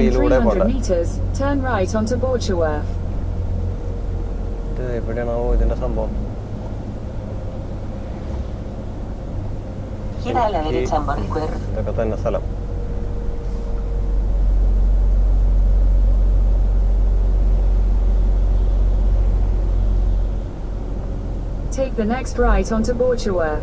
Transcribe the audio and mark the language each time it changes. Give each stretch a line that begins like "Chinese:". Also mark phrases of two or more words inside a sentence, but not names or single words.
Malayalam: ഇവിടെ
English: 200 meters, turn right onto Borcherworth.
Malayalam: ഇത് എവിടെയാണാവോ ഇതിന്റെ സംഭവം?
Spanish: Gira a la derecha en Borcherworth.
Malayalam: ഇതൊക്കെ തന്നെ സ്ഥലം.
English: Take the next right onto Borcherworth.